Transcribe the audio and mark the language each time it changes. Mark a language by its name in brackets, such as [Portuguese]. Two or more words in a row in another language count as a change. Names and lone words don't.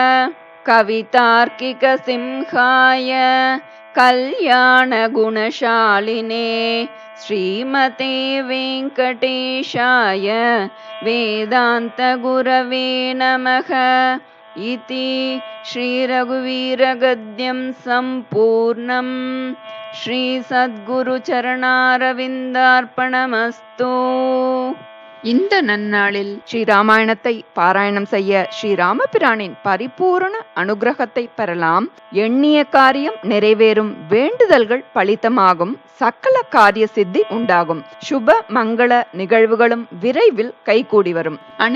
[Sanskrit] कवितार्किक सिंहाय कल्याण गुणशालिने श्रीमते वेंकटेशाय वेदांत गुरवे नमः इति श्री रघुवीर गद्यं संपूर्णम् श्री सद्गुरु चरणारविन्दार्पणमस्तु. [Tamil] இந்த நன்னாளில் ஸ்ரீராமாயணத்தை பாராயணம் செய்ய ஸ்ரீராமபிரானின் பரிபூரண அனுகிரகத்தை பெறலாம். எண்ணிய காரியம் நிறைவேறும், வேண்டுதல்கள் பலிதமாகும், சகல காரிய சித்தி உண்டாகும், சுப மங்கள நிகழ்வுகளும் விரைவில் கைகூடி வரும்.